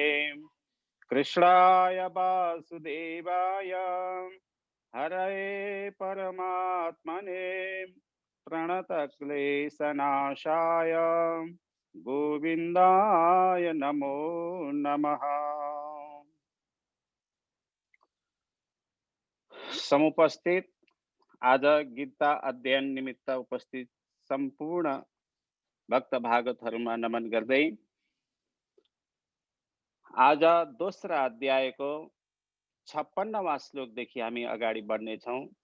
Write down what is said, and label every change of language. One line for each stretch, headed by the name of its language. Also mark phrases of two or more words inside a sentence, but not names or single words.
Sanskrit: कृष्णाय वासुदेवाय हरये परमात्मने प्रणतक्लेशनाशाय गोविंदाय नमो नमः।
Nepali: समुपस्थित आज गीता अध्ययन निमित्त उपस्थित संपूर्ण भक्त भागवतहरुमा नमन गर्दै आज दोस्रा अध्यायको 56वां श्लोकदेखि हामी अगाडि बढ्नेछौँ।